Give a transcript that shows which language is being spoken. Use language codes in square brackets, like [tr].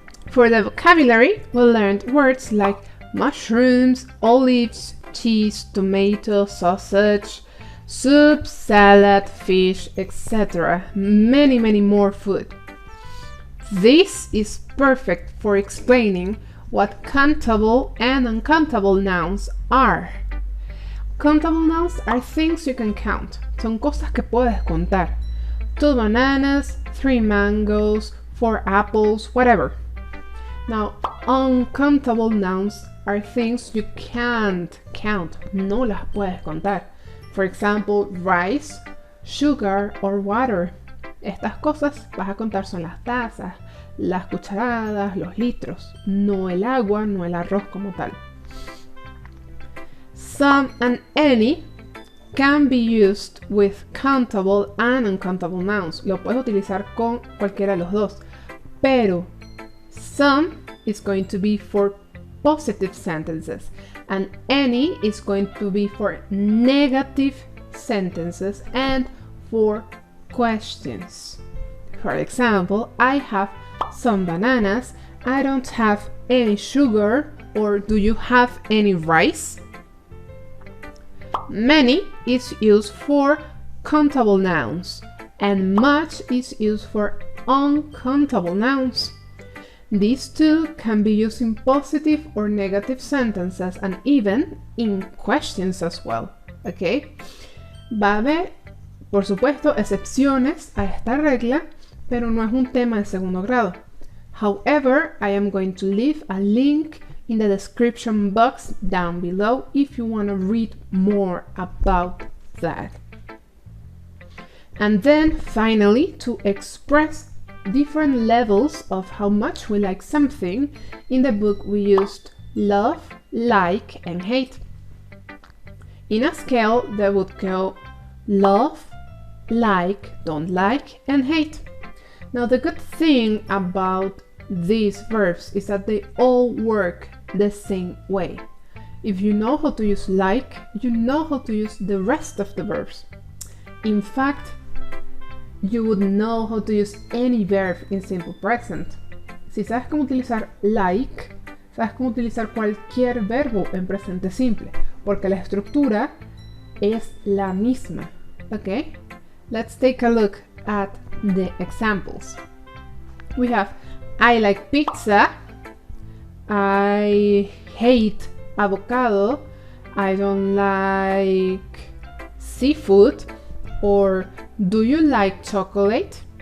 [en] For the vocabulary, we learned words like mushrooms, olives, cheese, tomato, sausage, soup, salad, fish, etc. Many more food. This is perfect for explaining what countable and uncountable nouns are. Countable nouns are things you can count. [es] Son cosas que puedes contar. [en] 2 bananas, 3 mangoes, 4 apples, whatever. Now, uncountable nouns are things you can't count, [es] no las puedes contar. [en] For example, rice, sugar, or water. [es] Estas cosas vas a contar son las tazas, las cucharadas, los litros, no el agua, no el arroz como tal. [en] Some and any can be used with countable and uncountable nouns. [es] Lo puedes utilizar con cualquiera de los dos, pero [en] some is going to be for positive sentences and any is going to be for negative sentences and for questions. For example, I have some bananas, I don't have any sugar, or do you have any rice? Many is used for countable nouns and much is used for uncountable nouns. These two can be used in positive or negative sentences and even in questions as well. ¿Ok? [es] Va a haber, por supuesto, excepciones a esta regla, pero no es un tema de segundo grado. [en] However, I am going to leave a link in the description box down below if you want to read more about that. And then finally, to express different levels of how much we like something, in the book we used love, like, and hate. In a scale that would go love, like, don't like, and hate. Now the good thing about these verbs is that they all work the same way. If you know how to use like, you know how to use the rest of the verbs. In fact, you would know how to use any verb in simple present. [es] Si sabes cómo utilizar like, sabes cómo utilizar cualquier verbo en presente simple, porque la estructura es la misma. [en] Okay? Let's take a look at the examples. We have I like pizza, I hate avocado, I don't like seafood, or do you like chocolate?